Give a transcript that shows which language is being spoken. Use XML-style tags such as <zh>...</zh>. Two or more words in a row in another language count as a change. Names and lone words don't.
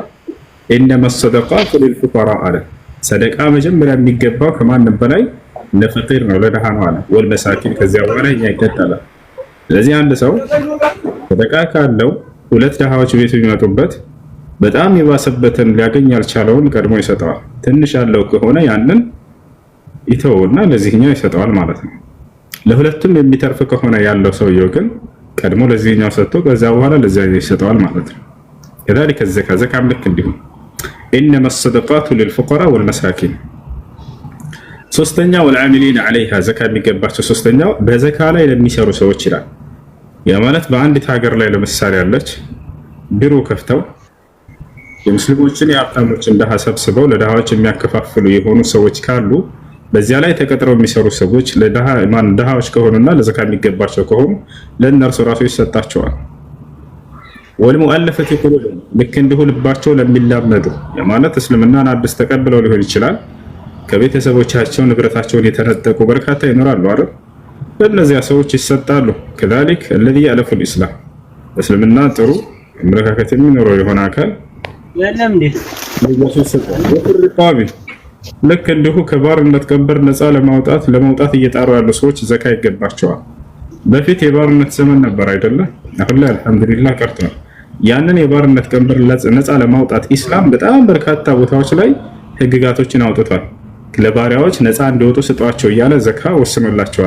<ar>إنما الصدقات للفقراء</ar> <am>አለ። ሰደቃ መጀመሪያ የሚገባው ከማንም በላይ ለፈቂር ነው ለድሃ ነው አለ። ወልመሳኪን ከዚያ በኋላ እኛ ይከተላል። ስለዚህ አንድ ሰው ሰደቃ ካለው ሁለት ድሃዎች ቤቱ የሚመጡበት በጣም የባሰበትን ሊያገኝ ያልቻለውን ቀድሞ ይሰጠዋል። ትንሽ ያለው ከሆነ ያንን ይተውና ለዚህኛው ይሰጠዋል ማለት ነው። ለሁለቱም የሚተርፍ ከሆነ ያለው ሰውየው ግን ቀድሞ ለዚህኛው ሰጥቶ ከዚያ በኋላ ለዚያኛው ይሰጠዋል ማለት ነው።</am> <ar>كذلك الزكاة زكاة</ar> <am>ልክ እንዲሁ</am> <ar>إنما الصدقات للفقراء والمساكين።</ar> <am>ሶስተኛው</am> <ar>والعاملين عليها</ar> <am>ዘካ የሚገባቸው ሶስተኛው በዘካ ላይ ለሚሰሩ ሰዎች ይላል። ያ ማለት በአንዲት ሀገር ላይ ለምሳሌ ያለች ቢሮ ከፍተው የሙስሊሞችን የሀብታሞችን ድሃ ሰብስበው ለድሃዎች የሚያከፋፍሉ የሆኑ ሰዎች ካሉ በዚያ ላይ ተቀጥረው የሚሰሩ ሰዎች ድሃዎች ከሆኑና ለዘካ የሚገባቸው ከሆኑ ለእነርሱ ራሱ ይሰጣቸዋል።</am> <ar>والمؤلفة قلوبهم</ar> <am>ልክ እንዲሁ ልባቸው ለሚላመዱ ማለት እስልምናን አዲስ ተቀብለው ሊሆን ይችላል። ከቤተሰቦቻቸው ንብረታቸውን የተነጠቁ በርካታ ይኖራሉ አይደል? ለእነዚያ ሰዎች ይሰጣሉ። ከዛሊክ</am> <ar>الذي يألف الإسلام</ar> <am>እስልምና ጥሩ አመለካከት የሚኖረው የሆነ አካል ልክ እንዲሁ ከባርነት ቀንበር ነፃ ለመውጣት እየጣሩ ያሉ ሰዎች ዘካ ይገባቸዋል። በፊት የባርነት ዘመን ነበር አይደለ? አሁን ላይ አልሐምዱሊላህ ቀርቷል። ያንን የባርነት ቀንበር ነፃ ለማውጣት ኢስላም በጣም በርካታ ቦታዎች ላይ ህግጋቶችን አውጥቷል። ለባሪያዎች ነፃ እንዲወጡ ስጧቸው እያለ ዘካ ወስኖላቸዋል</am>